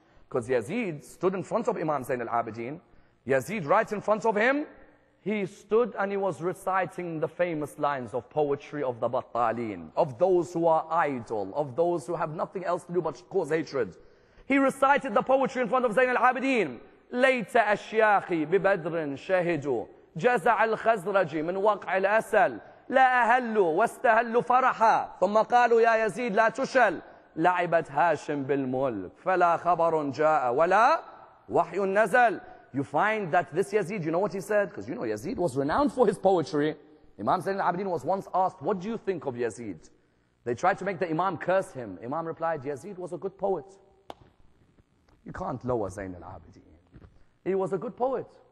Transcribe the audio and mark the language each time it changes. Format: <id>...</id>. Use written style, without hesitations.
<en>Because Yazid stood in front of Imam Zayn al-Abidin. Yazid, right in front of him, he stood and he was reciting the famous lines of poetry of the Battalin, of those who are idle, of those who have nothing else to do but cause hatred. He recited the poetry in front of Zayn al-Abidin.</en> <ar>ليت أشياخي ببدر شهدوا جزع الخزرج من وقع الأسل لا أهلوا واستهلوا فرحا ثم قالوا يا يزيد لا تشل لعبت هاشم بالملك فلا خبر جاء ولا وحي نزل.</ar> <en>You find that this Yazid, you know what he said? Because you know Yazid was renowned for his poetry. Imam Zayn al-Abidin was once asked, what do you think of Yazid? They tried to make the Imam curse him. Imam replied, Yazid was a good poet. You can't lower Zayn al-Abidin. He was a good poet.</en>